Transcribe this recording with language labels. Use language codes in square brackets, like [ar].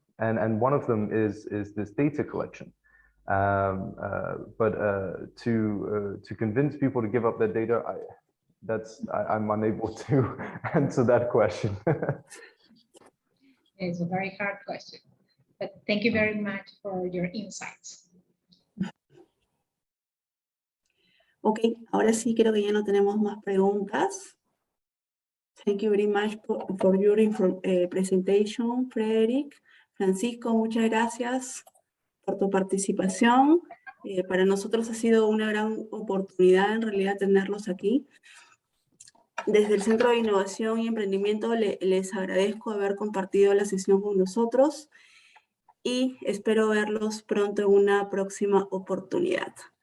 [en] And one of them is this data collection. But to convince people to give up their data, I'm unable to answer that question. It's a very hard question, but thank you very much for your insights. [es] Ok, ahora sí creo que ya no tenemos más preguntas. [en] Thank you very much for your presentation, Frederick. [es] Francisco, muchas gracias por tu participación. Para nosotros ha sido una gran oportunidad en realidad tenerlos aquí. Desde el Centro de Innovación y Emprendimiento les agradezco haber compartido la sesión con nosotros y espero verlos pronto en una próxima oportunidad.